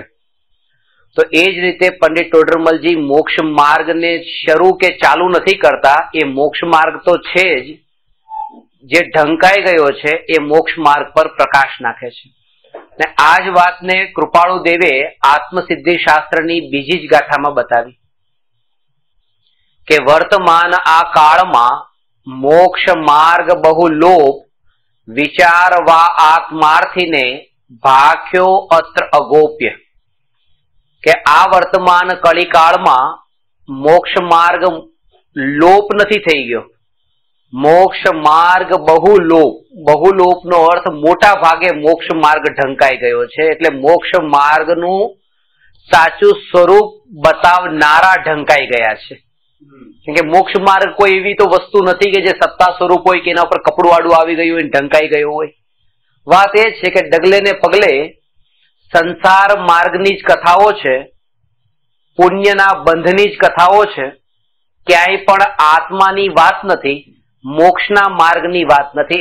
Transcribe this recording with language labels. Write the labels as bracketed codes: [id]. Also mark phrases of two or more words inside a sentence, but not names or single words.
[gu] તો એ જ રીતે પંડિત ટોડરમલજી મોક્ષ માર્ગને શરૂ કે ચાલુ નથી કરતા, એ મોક્ષ માર્ગ તો છે જ, જે ઢંકાઈ ગયો છે એ મોક્ષ માર્ગ પર પ્રકાશ નાખે છે। ને આ જ વાતને કૃપાળુ દેવે આત્મસિદ્ધિ શાસ્ત્રની બીજી જ ગાથામાં બતાવી કે વર્તમાન આ કાળમાં મોક્ષ માર્ગ બહુ લોપ વિચારવા આત્માર્થી ને ભાખ્યો અત્ર અગોપ્ય કે આ વર્તમાન કલિકાલ માં મોક્ષ માર્ગ લોપ નહીં થઈ ગયો। મોક્ષ માર્ગ બહુલોપ નો અર્થ મોટા ભાગે મોક્ષ માર્ગ ઢંકાઈ ગયો છે, એટલે મોક્ષ માર્ગ નુ સાચું સ્વરૂપ બતાવનારા ઢંકાઈ ગયા છે। કે મોક્ષ માર્ગ કોઈ એવી તો વસ્તુ નથી કે જે સત્તા સ્વરૂપ હોય કે એના ઉપર કપડું આડું આવી ગયું હોય, ઢંકાઈ ગયું હોય। વાત એ છે કે ડગલે ને પગલે સંસાર માર્ગની જ કથાઓ છે, પુણ્યના બંધની જ કથાઓ છે, ક્યાંય પણ આત્માની વાત નથી, મોક્ષના માર્ગની વાત નથી।